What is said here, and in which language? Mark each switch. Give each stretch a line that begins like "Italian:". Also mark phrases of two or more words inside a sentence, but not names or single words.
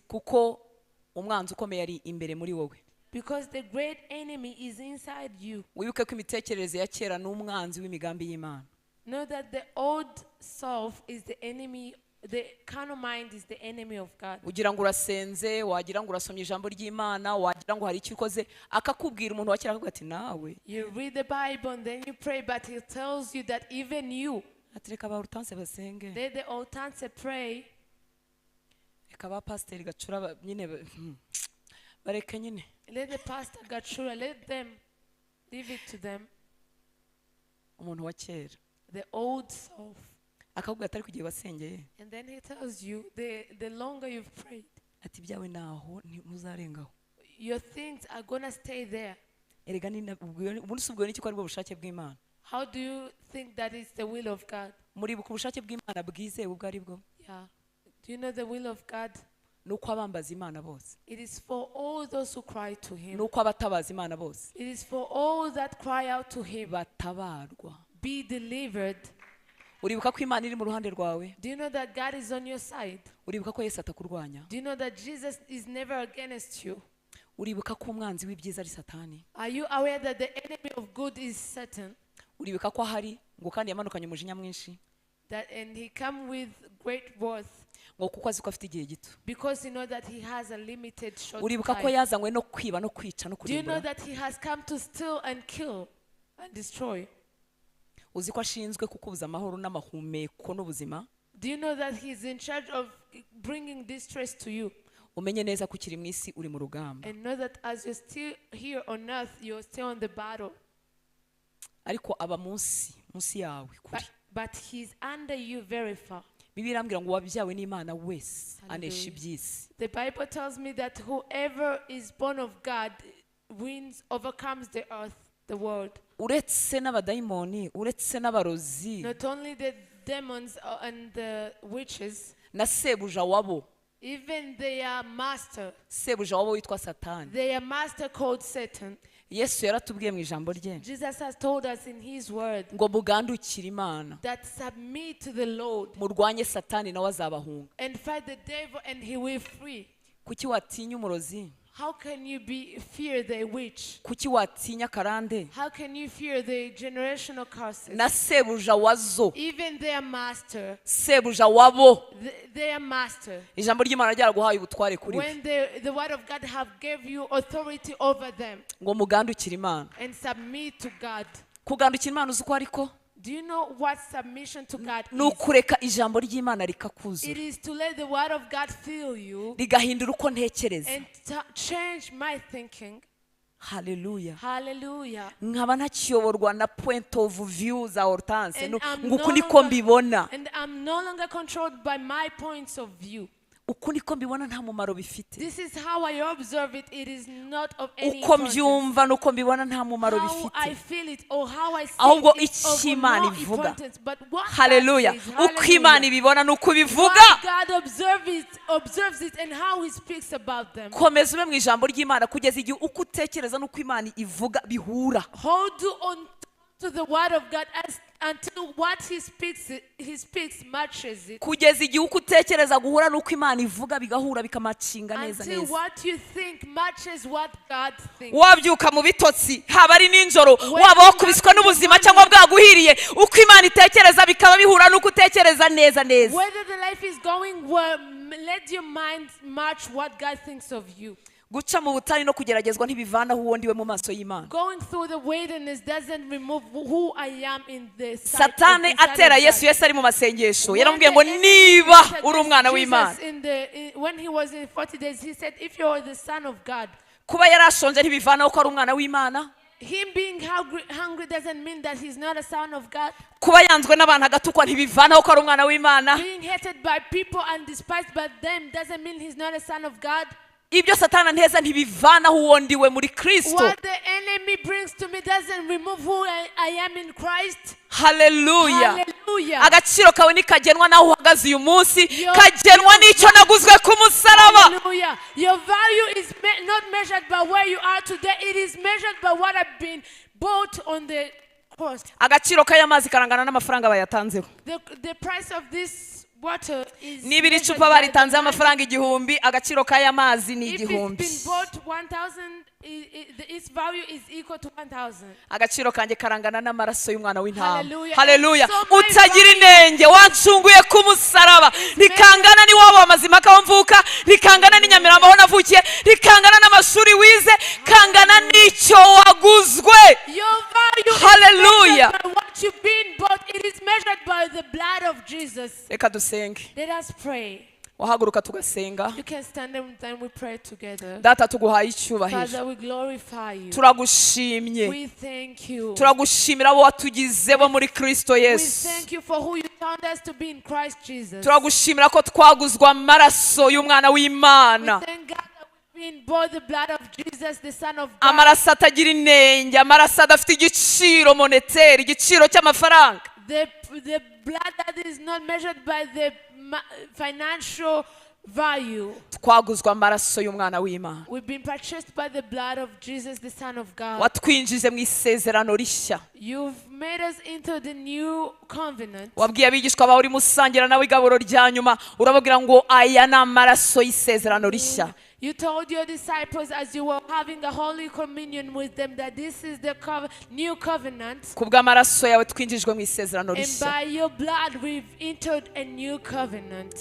Kinyarwanda: Kuko umwanzi ukomeye ari imbere muri wowe.
English: Because the great enemy is inside you.
Kinyarwanda: Wibuke ko imitekerereze ya kera n'umwanzi w'imigambi y'Imana.
English: Know that the old self is the enemy, the carnal mind is the enemy of God.
Kinyarwanda: Ugira ngo urasenze, wagira ngo urasomye ijambo ry'Imana, wagira ngo hari icyo ukoze, akakubwira umuntu wa kera akavuga ati nawe.
English: You read the Bible and then you pray, but he tells you that even you.
Kinyarwanda: Atreka ba Hortense basenge.
English: Let the Hortense pray.
Kinyarwanda: Eka ba pastor gacura nyine bareke nyine.
English: Let the pastor Gachura, let them, leave it to them.
Kinyarwanda: Umuntu wa kera.
English: The old self.
Kinyarwanda: Akakubwira atari kugiye wasengeye.
English: And then he tells you, the longer you've prayed,
Kinyarwanda: ati byawe naho ntuzarengaho.
English: Your things are going to stay there.
Kinyarwanda: Erega ni ubundi subwo n'iki ko ari bwo bushake bw'Imana.
English: How do you think that is the will of God?
Kinyarwanda: Muri buku bushake bw'Imana bwize ubwo ari bwo.
English: Yeah. Do you know the will of God?
Kinyarwanda: nuko abambaza Imana bose.
English: It is for all those who cry to him.
Kinyarwanda: Nuko abatabaza Imana bose.
English: It is for all that cry out to him.
Kinyarwanda: Batabarwa.
English: Be delivered.
Kinyarwanda: Uribuka ko Imana iri mu ruhande rwawe?
English: Do you know that God is on your side?
Kinyarwanda: Uribuka ko Yesu atakurwanya?
English: Do you know that Jesus is never against you?
Kinyarwanda: Uribuka ko umwanzi w'ibyiza ari Satani?
English: Are you aware that the enemy of good is Satan?
Kinyarwanda: Uribuka ko ahari ngo kandi yamanukanye umujinya mwinshi?
English: And he come with great worth.
Kinyarwanda: Ngo kuko azi ko afite igihe gito.
English: Because you know that he has a limited short
Kinyarwanda: Uribuka ko
English: time.
Kinyarwanda: yazanywe no kwiba no kwica no
English: Do you know
Kinyarwanda: kurimbura?
English: that he has come to steal and kill and destroy?
Kinyarwanda: Uzi ko ashinzwe kukubuza amahoro n'amahumeko n'ubuzima?
English: Do you know that he's in charge of bringing distress to you?
Kinyarwanda: Umenye neza ko ukiri mu isi uri mu rugamba.
English: And know that as you're still here on earth, you're still on the battle.
Kinyarwanda: Ariko aba munsi yawe kuri.
English: But he's under you very far.
Kinyarwanda: Bibiliya irambwira ngo wabyawe n'Imana wese anesha iby'isi.
English: The Bible tells me that whoever is born of God overcomes the earth, the world.
Kinyarwanda: Uretse n'abadayimoni, uretse n'abarozi,
English: Not only the demons and the witches,
Kinyarwanda: na sebuja wabo.
English: even their master,
Kinyarwanda: Sebuja wabo witwa Satani.
English: their master called Satan.
Kinyarwanda: Yesu yaratubwiye mu ijambo rye
English: Jesus has told us in his word
Kinyarwanda: ngo mugandukire Imana,
English: that submit to the Lord
Kinyarwanda: murwanye Satani nawe azabahunga.
English: and fight the devil and he will flee.
Kinyarwanda: Kuki watinya umurozi?
English: How can you fear the witch?
Kinyarwanda: Kuki watinya karande?
English: How can you fear the generational curses?
Kinyarwanda: Na sebuja wazo,
English: Even their master,
Kinyarwanda: sebuja wabo.
English: their master.
Kinyarwanda: Ijambo ry'Imana ryaraguhaye ubutware kuri we.
English: When the word of God have gave you authority over them
Kinyarwanda: Ngo mugandukire Imana.
English: and submit to God.
Kinyarwanda: Kugandukira Imana uzi ko ariko?
English: Do you know what submission to God is?
Kinyarwanda: Nukureka ijambo ry'Imana
English: It
Kinyarwanda: rikakuzura.
English: is to let the word of God fill you
Kinyarwanda: Rigahindura uko ntekereza.
English: and change my thinking.
Kinyarwanda: Hallelujah.
English: Hallelujah.
Kinyarwanda: Nkaba ntakiyoborwa na
English: point of view
Kinyarwanda: za Hortense.
English: And
Kinyarwanda: Ngo uku niko mbibona.
English: and I'm no longer controlled by my points of view.
Kinyarwanda: Uku niko mbibona nta mumaro bifite.
English: This is how I observe it. It is not of any
Kinyarwanda: Uko
English: importance.
Kinyarwanda: mbyumva nuko mbibona nta mumaro
English: How I
Kinyarwanda: bifite.
English: feel it or how I see
Kinyarwanda: Ahubwo
English: it is of
Kinyarwanda: icyo Imana
English: no
Kinyarwanda: ivuga.
English: importance. But what
Kinyarwanda: Hallelujah.
English: God says,
Kinyarwanda: Uko Imana
English: hallelujah.
Kinyarwanda: ibibona nuko bivuga.
English: What God observes it and how he speaks about them.
Kinyarwanda: Komeza ube mu ijambo ry'Imana kugeza igihe uko utekereza nuko Imana ivuga bihura.
English: Hold on to the word of God until what he speaks matches it.
Kinyarwanda: Kugeza igihe uko utekereza guhura nuko Imana ivuga bigahura bikamacinga neza
English: Until
Kinyarwanda: neza.
English: what you think matches what God thinks.
Kinyarwanda: Wabyuka mu bitotsi haba ari ninjoro waba wakubiswe n'ubuzima cyangwa bwaguhiriye uko Imana itekereza bikaba bihura nuko utekereza neza neza.
English: Whether the life is going well, let your mind match what God thinks of you.
Kinyarwanda: Guca mu butani no kugeragezwa ntibivanaho uwo ndiwe mu maso y'Imana.
English: Going through the wilderness doesn't remove who I am in the sight
Kinyarwanda: Satani
English: of
Kinyarwanda: atera Yesu ari mu masengesho yaramubwiye ngo niba uri umwana w'Imana.
English: When he was in 40 days, he said, if you are the son of God.
Kinyarwanda: Kuba yarashonje ntibivanaho ko ari umwana w'Imana.
English: Him being hungry doesn't mean that he's not a son of God.
Kinyarwanda: Kuba yanzwe n'abantu agatukwa ntibivanaho ko ari umwana w'Imana.
English: Being hated by people and despised by them doesn't mean he's not a son of God.
Kinyarwanda: Ibyo Satani nteza ntibivanaho uwo ndiwe muri Kristo.
English: What the enemy brings to me doesn't remove who I am in Christ.
Kinyarwanda: Hallelujah.
English: Hallelujah.
Kinyarwanda: Agaciro kawe nikagenwa naho uhagaze uyu munsi, kagenwa n'icyo naguzwe ku musaraba.
English: Hallelujah. Your value is not measured by where you are today. It is measured by what have been bought on the cross.
Kinyarwanda: Agaciro k'ayamazi karangana n'amafaranga bayatanzeho.
English: The price of this water is
Kinyarwanda: Niba iri cupa baritanzeho amafaranga 1,000, agaciro k'ayamazi ni 1,000.
English: If it's been bought 1,000, its value is equal to 1,000.
Kinyarwanda: Agaciro kanjye karangana n'amaraso y'umwana w'intama. Hallelujah.
English: Hallelujah. So my
Kinyarwanda: Utagira
English: value-
Kinyarwanda: inenge wancunguye ku musaraba. Nikangana ni wabo Mazimpaka wamvuka, nikangana ni Nyamirambo aho navukiye, nikangana n'amashuri wize, kangana n'icyo waguzwe.
English: Your value Hallelujah. is measured by what you've been bought. It is measured by the blood of Jesus.
Kinyarwanda: Reka dusenge.
English: Let us pray.
Kinyarwanda: Wahaguruka tugasenga.
English: You can stand and then we pray together.
Kinyarwanda: Data tuguhaye icyubahiro.
English: Father, we glorify you.
Kinyarwanda: Turagushimye.
English: We thank you.
Kinyarwanda: Turagushimira abo watugize bo muri Kristo
English: We
Kinyarwanda: Yesu.
English: thank you for who you found us to be in Christ Jesus.
Kinyarwanda: Turagushimira ko twaguzwe amaraso y'umwana
English: We
Kinyarwanda: w'Imana.
English: thank God that we've been bought the blood of Jesus, the Son of God.
Kinyarwanda: Amaraso atagira inenge, amaraso adafite igiciro moneteri, igiciro cy'amafaranga.
English: The blood that is not measured by the financial value.
Kinyarwanda: twaguzwa amaraso y'umwana w'Imana.
English: We've been purchased by the blood of Jesus, the Son of God.
Kinyarwanda: watwinjize mu isezerano rishya.
English: You've made us into the new covenant.
Kinyarwanda: wabwiye abigishwa bawe uri musangira nawe igaburo rya nyuma urababwira ngo aya ni amaraso y'isezerano rishya.
English: You told your disciples as you were having a holy communion with them that this is the new covenant.
Kinyarwanda: kubw'amaraso yawe twinjijwe mu isezerano
English: And
Kinyarwanda: rishya.
English: by your blood we've entered a new covenant.